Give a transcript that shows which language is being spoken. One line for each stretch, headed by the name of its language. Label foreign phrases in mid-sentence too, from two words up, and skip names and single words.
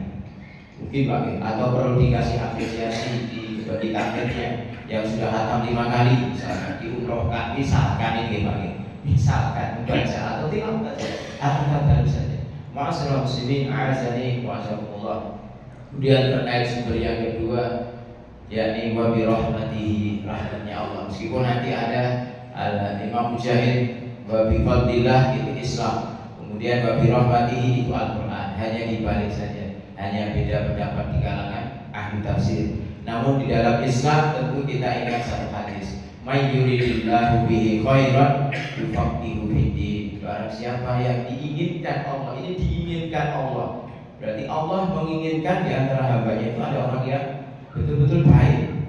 Indonesian: Mungkin Pak, atau perlu dikasih apresiasi bagi targetnya yang sudah khatam 5 kali, misalkan diumrohkan, misalkan ini Pak, misalkan membaca atau tidak membaca atau kata saja.
Arabic: معاشر المسلمين أعزني وأعزكم الله.
Indonesian: Kemudian terkait sumber yang kedua, yakni
Arabic: وبرحمته,
Indonesian: rahmatnya Allah. Meskipun nanti ada Imam Mujahid
Arabic: وبفضل الله
Indonesian: itu Islam, kemudian
Arabic: وبرحمته
Indonesian: itu Al-Quran, hanya dibalik saja, hanya beda pendapat di kalangan ahli tafsir. Namun di dalam Islam tentu kita ingat satu hadis,
Arabic: من يرد الله به خيرا يفقهه في الدين.
Indonesian: Barang siapa yang diinginkan Allah, ini diinginkan Allah, berarti Allah menginginkan di antara hambanya itu ada orang yang betul-betul baik.